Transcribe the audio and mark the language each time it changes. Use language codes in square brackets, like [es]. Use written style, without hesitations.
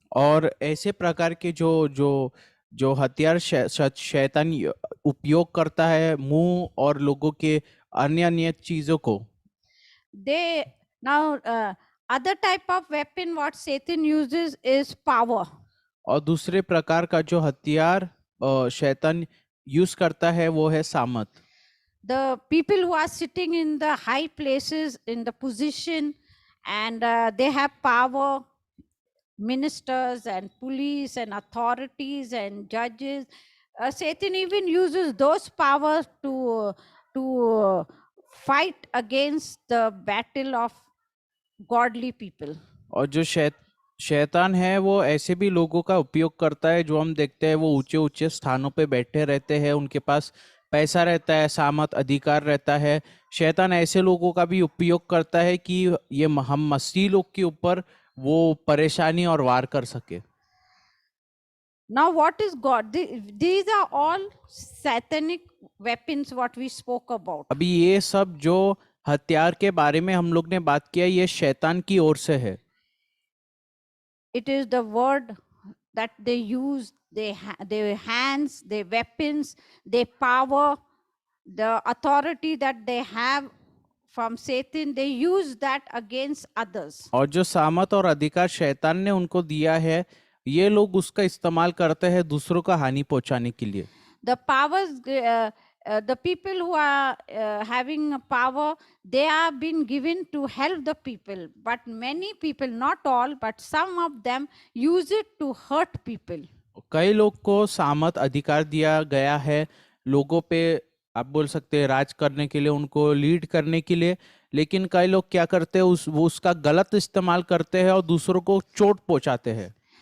[hi] और ऐसे प्रकार के जो हथियार शैतान उपयोग करता है मुंह और लोगों के अन्य चीजों को. [en] Now other type of weapon what Satan uses is power. [hi] और दूसरे प्रकार का जो हथियार शैतान यूज करता है वो है सामर्थ. [en] the people who are sitting in the high places, in the position, and they have power, ministers and police and authorities and judges. Satan even uses those powers to fight against the battle of godly people. [hi] और जो शैतान है वो ऐसे भी लोगों का उपयोग करता है जो हम देखते हैं वो ऊंचे ऊंचे स्थानों पे बैठे रहते हैं, उनके पास पैसा रहता है, सामत अधिकार रहता है। शैतान ऐसे लोगों का भी उपयोग करता है कि ये हम मसीह लोग के ऊपर वो परेशानी और वार कर सके। [en] Now, what is God? These are all satanic weapons, what we spoke about. [hi] अभी ये सब जो हथियार के बारे में हम लोग ने बात किया ये शैतान की ओर से है। [en] It is the word that they use, their hands, their weapons, their power, the authority that they have from Satan, they use that against others. [hi] और जो सामत और अधिकार शैतान ने उनको दिया है ये लोग उसका इस्तेमाल करते हैं दूसरों का हानि पहुंचाने के लिए। [en] The powers, the people who are having power, they are been given to help the people. But many people, not all, but some of them use it to hurt people. [hi] कई लोग को सामत अधिकार दिया गया है लोगों पे, आप बोल सकते हैं राज करने के लिए, उनको लीड करने के लिए, लेकिन कई लोग क्या करते हैं वो उसका गलत इस्तेमाल करते हैं और दूसरों को चोट पहुंचाते हैं।